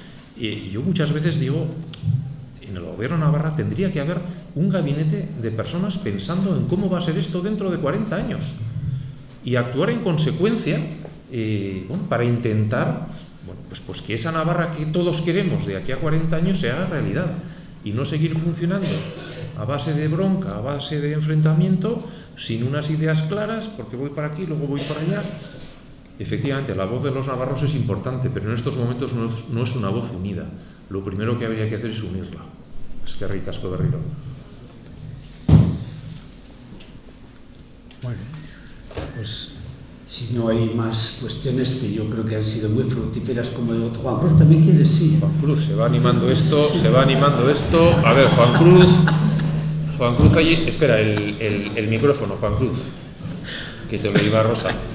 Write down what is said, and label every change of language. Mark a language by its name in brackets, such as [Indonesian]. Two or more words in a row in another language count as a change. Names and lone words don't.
[Spanish] Yo muchas veces digo, en el gobierno de Navarra tendría que haber un gabinete de personas pensando en cómo va a ser esto dentro de 40 años y actuar en consecuencia para intentar pues que esa Navarra que todos queremos de aquí a 40 años se haga realidad y no seguir funcionando a base de bronca, a base de enfrentamiento, sin unas ideas claras, porque voy para aquí, luego voy para allá. Efectivamente, la voz de los navarros es importante, pero en estos momentos no es una voz unida. Lo primero que habría que hacer es unirla. [Basque] Eskerrik asko berriro. [Spanish] Bueno, pues si no hay más cuestiones, que yo creo que han sido muy fructíferas, como de Juan Cruz, ¿también quieres? Sí. Juan Cruz, se va animando esto. A ver, Juan Cruz allí, espera, el micrófono, Juan Cruz, que te lo iba Rosa.